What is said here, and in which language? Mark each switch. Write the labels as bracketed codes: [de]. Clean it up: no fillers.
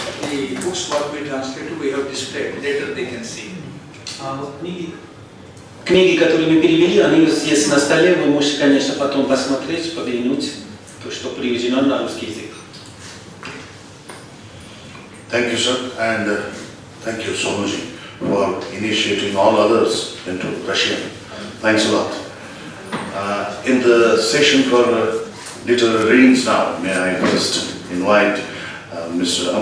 [en] The books what we translated we have displayed. Later they can see. [ru] Книги, которые мы перевели, они здесь на столе. Вы можете, конечно, потом посмотреть, поглянуть, то, что переведено на русский язык. [en] Thank you, sir, and thank you, Sonuji, for initiating all others into Russian. Thanks a lot. In the session for literary readings now, may I first invite Mr.